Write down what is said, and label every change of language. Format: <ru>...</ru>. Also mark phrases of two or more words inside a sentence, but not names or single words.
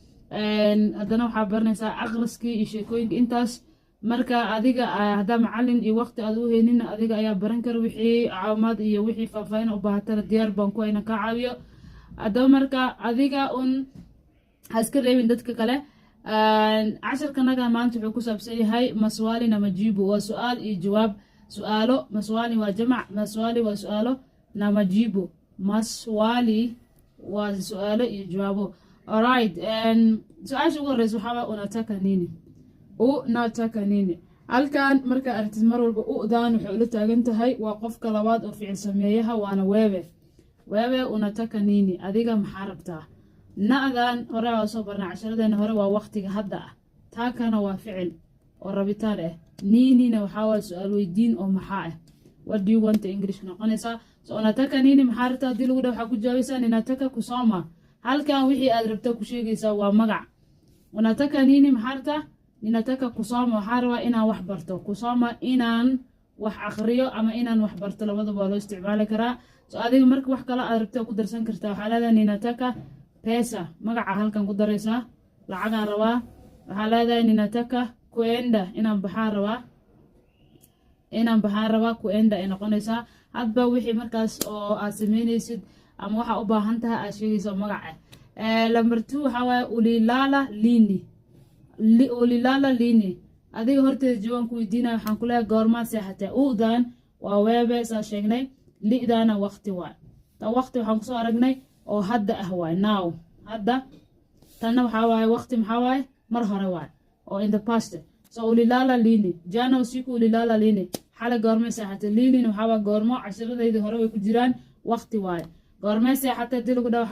<so>haddana waxaa baranaysaa akhriskii iyo sheekooyinka intaas marka adiga haddaa macallin iyo waqti aad u haynin adiga ayaa baran kara wixii caawimaad iyo wixii faahfaahin u baahatana diyaar baan ku hayna ka caawiyo haddaba marka adiga un ha iska reebin dadka kale casharkanaga maanta wuxuu ku saabsan yahay</so> <sw>maswali na majibu</sw> <so>waa su'aal iyo jawaab su'aalo maswali waa jamac maswali waa su'aalo</so> <sw>na majibu maswali</sw> <so>waa su'aalo iyo jawaabo alright su'aasha ugu horeysa waxaa</so> <sw>unataka nini unataka nini</sw> <so>halkan marka aragtid mar walba u'daan waxay ula taagan tahay waa qofka labaad oo ficil sameeyaha waana</so> <sw>wewe unataka nini</sw> <so>adiga maxaa rabtaa na'dan hore waa soo barnaa casharadeenna hore waa waqtiga hadda ah taakana waa ficil oo rabitaan ah ninina waxaa waa su'aal weydiin oo maxaa ah</so> <en>what do you want</en> <so>English noqonaysaa so</so> <sw>unataka nini</sw> <so>maxaa rabtaa haddii lagu dhaw waxaa ku jawaabaysaa</so> <sw>ninataka kusoma</sw> <so>halkan wixii aad rabta ku sheegaysaa waa magac</so> <sw>unataka nini</sw> <so>maxaa rabtaa</so> <sw>ninataka kusoma</sw> <so>waxaa rabaa inaan wax barto kusoma inaan wax akhriyo ama inaan wax barto labadaba waa loo isticmaali karaa so adiga marka wax kale aad rabta ku darsan kartaa waxaa leedahay</so> <sw>ninataka pesa</sw> <so>magaca halkan ku daraysaa lacagaan rabaa waxaa leedahay</so> <sw>ninataka kuenda</sw> <so>inaan baxaan rabaa kuenda ay noqonaysaa hadba wixii markaas oo aad sameynaysid ama waxa u baahan tahay aad sheegaysaa magaca number 2 waxa waaye</so> <sw>ulilala lini</sw> <so>adiga horteeda jawaan ku weydiinaya waxaan ku leeyahay goormaa seexatay u'dan waa weebe saa sheegnay li'daana waqti waay ta waqti waxaan kusoo aragnay oo hadda ah waay now hadda tanna waxaa waaye waqti maxaa waaye mar hore waay oo</so> <en>in the past</en> <so>so</so> <sw>ulilala lini jana usiku ulilala lini</sw> <so>xala goormay seexatay lini waxaa waa goormo casharadayda hore way ku jiraan waqti waay goormay seexatay dii lagu dhaw</so>